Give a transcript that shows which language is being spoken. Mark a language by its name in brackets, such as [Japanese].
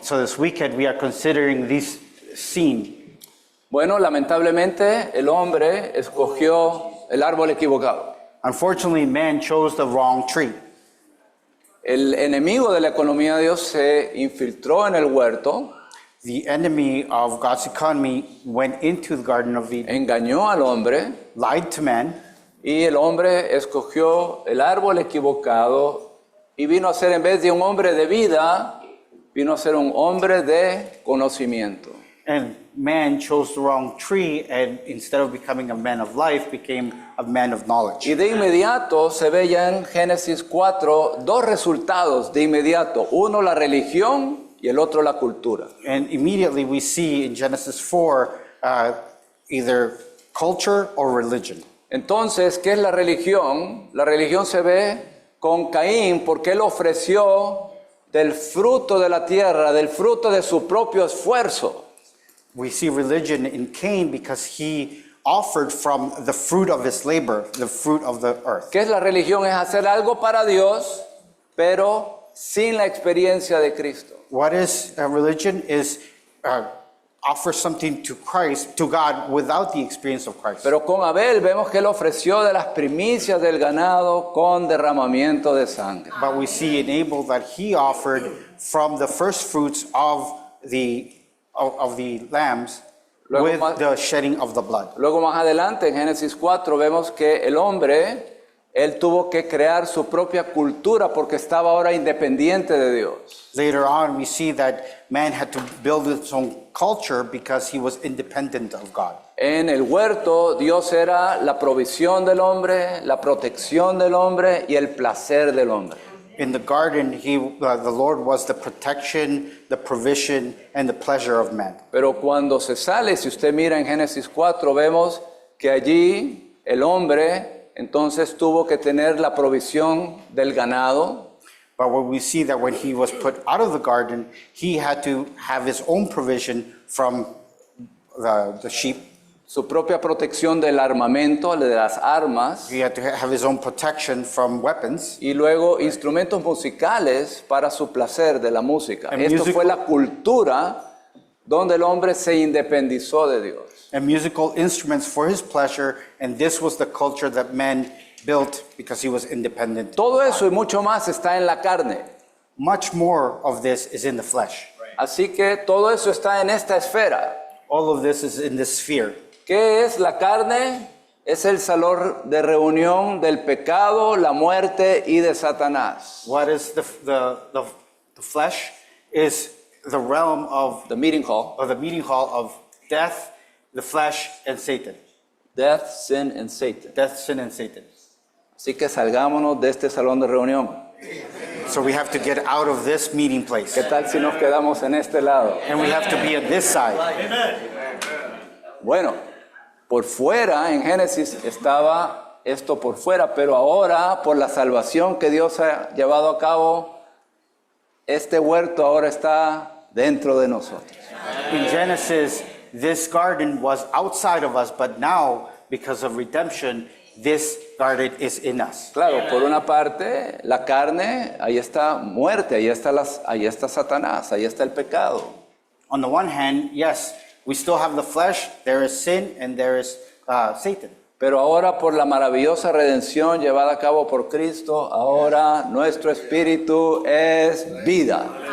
[English] So this weekend we are considering this scene. [Spanish] Bueno, lamentablemente el hombre escogió el árbol equivocado. [English] Unfortunately, man chose the wrong tree. [Spanish] El enemigo de la economía de Dios se infiltró en el huerto, [English] The enemy of God's economy went into the Garden of Eden, [Spanish] engañó al hombre [English] lied to man, [Spanish] y el hombre escogió el árbol equivocado y vino a ser, en vez de un hombre de vida, vino a ser un hombre de conocimiento. [English] and man chose the wrong tree, and instead of becoming a man of life, became a man of knowledge. [Spanish] Y de inmediato se ve ya en Génesis 4 dos resultados de inmediato. Uno, la religión y el otro, la cultura. [English] And immediately we see in Genesis 4 either culture or religion. [Spanish] Entonces, ¿qué es la religión? La religión se ve con Caín porque él ofreció del fruto de la tierra, del fruto de su propio esfuerzo. [English] We see religion in Cain because he offered from the fruit of his labor, the fruit of the earth. [Spanish] ¿Qué es la religión? Es hacer algo para Dios, pero sin la experiencia de Cristo. [English] What is religion? Is offer something to Christ, to God, without the experience of Christ. [Spanish] Pero con Abel vemos que él ofreció de las primicias del ganado con derramamiento de sangre. [English] But we see in Abel that he offered from the first fruits of the lambs [Spanish] Luego [English] with [Spanish] más- [English] the shedding of the blood. [Spanish] Luego más adelante en Génesis 4 vemos que el hombre, él tuvo que crear su propia cultura porque estaba ahora independiente de Dios. [English] Later on, we see that man had to build his own culture because he was independent of God. [Spanish] En el huerto Dios era la provisión del hombre, la protección del hombre y el placer del hombre. [English] In the garden, the Lord was the protection, the provision, and the pleasure of man. [Spanish] Pero cuando se sale, si usted mira en Génesis 4, vemos que allí el hombre entonces tuvo que tener la provisión del ganado, [English] But what we see that when he was put out of the garden, he had to have his own provision from the sheep. [Spanish] su propia protección del armamento, de las armas, [English] He had to have his own protection from weapons. [Spanish] y luego instrumentos musicales para su placer de la música. [English] And [Spanish] Esto [English] music- [Spanish] fue la cultura donde el hombre se independizó de Dios. [English] And musical instruments for his pleasure, and this was the culture that man built because he was independent. [Spanish] Todo eso y mucho más está en la carne. [English] Much more of this is in the flesh. [Spanish] Así que todo eso está en esta esfera. [English] All of this is in this sphere. [Spanish] ¿Qué es la carne? Es el salón de reunión del pecado, la muerte y de Satanás. [English] What is the flesh? Is the realm of The meeting hall. the meeting hall of death, the flesh, and Satan. Death, sin and Satan. Death, sin, and Satan. [Spanish] Así que salgámonos de este salón de reunión. [English] So we have to get out of this meeting place. [Spanish] ¿Qué tal si nos quedamos en este lado? [English] And we have to be on this side. [Spanish] Bueno, por fuera, en Génesis estaba esto por fuera, pero ahora, por la salvación que Dios ha llevado a cabo, este huerto ahora está dentro de nosotros. [English] In Genesis, this garden was outside of us, but now, because of redemption, this garden is in us. [Spanish] Claro, por una parte, la carne, ahí está muerte, ahí está Satanás, ahí está el pecado. [English] On the one hand, yes, we still have the flesh, there is sin, and there is Satan. [Spanish] Pero ahora por la maravillosa redención llevada a cabo por Cristo, ahora nuestro espíritu es vida.